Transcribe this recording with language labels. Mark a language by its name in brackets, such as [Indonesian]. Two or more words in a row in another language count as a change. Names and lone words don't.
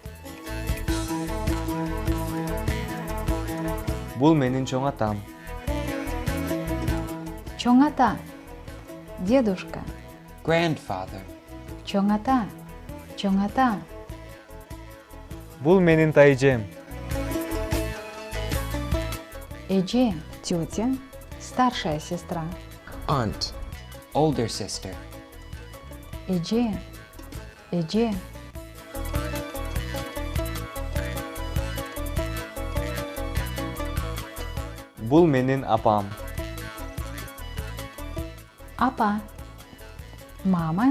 [Kyrgyz] Бул менин чоң атам. Чоң ата, дедушка. [English] Grandfather. [Kyrgyz] Чоң ата, чоң ата. Бул менин тайжем. Эже, [Russian] тетя, старшая сестра. [English] Aunt. Older sister. [Kyrgyz] Эже, эже. Бул менин апам. Апа, мама.